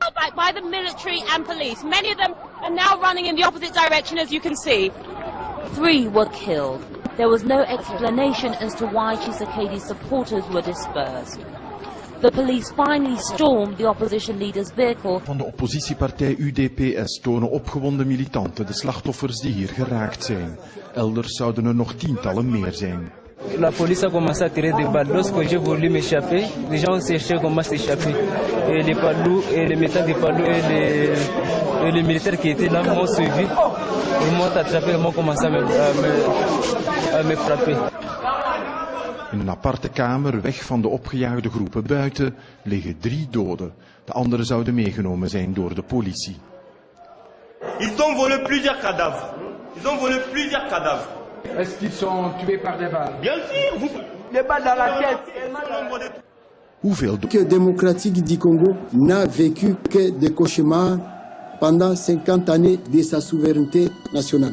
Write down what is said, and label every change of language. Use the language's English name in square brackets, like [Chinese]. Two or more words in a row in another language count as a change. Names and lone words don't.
[English] by the military and police. Many of them are now running in the opposite direction, as you can see. 3 were killed. There was no explanation as to why Tshisekedi's supporters were dispersed. The police finally stormed the opposition leader's vehicle. [Dutch] Van de oppositiepartij UDPS tonen opgewonden militanten de slachtoffers die hier geraakt zijn. Elders zouden er nog tientallen meer zijn. [French] La police a commencé à tirer des balles. Lorsque j'ai voulu m'échapper, les gens ont cherché comment s'échapper. Et les palous, et les méthodes des palous, et les militaires qui étaient là m'ont suivi. Ils m'ont attrapé, ils m'ont commencé à me frapper. [Dutch] In een aparte kamer, weg van de opgejaagde groepen buiten, liggen 3 doden. De anderen zouden meegenomen zijn door de politie. [French] Ils ont volé plusieurs cadavres. Est-ce qu'ils sont tués par des balles? Bien sûr, des balles dans la tête. [Dutch] Hoeveel [French] Le démocratique du Congo n'a vécu que des cauchemars pendant 50 années de sa souveraineté nationale.